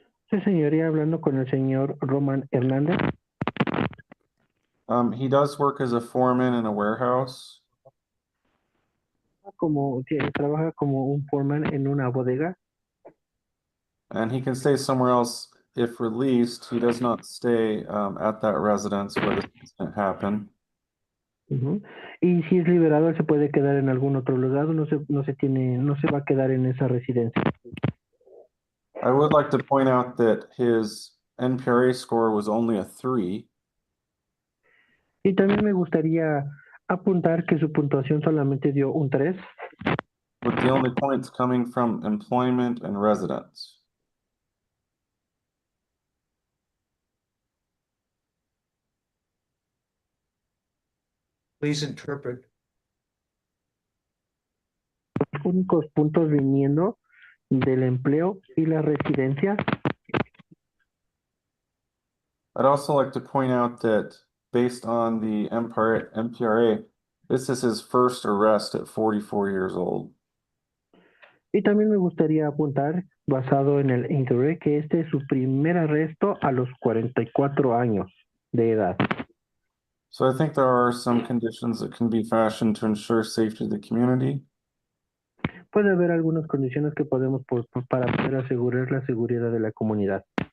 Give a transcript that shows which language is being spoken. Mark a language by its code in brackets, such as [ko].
[es] Su señoría, hablando con el señor Roman Hernández, [en] he does work as a foreman in a warehouse. [es] trabaja como un foreman en una bodega. [en] And he can stay somewhere else if released. He does not stay at that residence where the incident happened. Ujú. [es] Y si es liberado, él se puede quedar en algún otro lugar, no se va a quedar en esa residencia. [en] I would like to point out that his NPRA score was only a 3. [es] Y también me gustaría apuntar que su puntuación solamente dio un 3, [en] with the only points coming from employment and residence. Please interpret. [es] los únicos puntos viniendo del empleo y la residencia. [en] I'd also like to point out that based on the MPRA, this is his first arrest at 44 years old. [es] Y también me gustaría apuntar, basado en el INTERRE, que este es su primer arresto a los 44 años de edad. [en] So I think there are some conditions that can be fashioned to ensure safety of the community. [es] Puede haber algunas condiciones que podemos para poder asegurar la seguridad de la comunidad.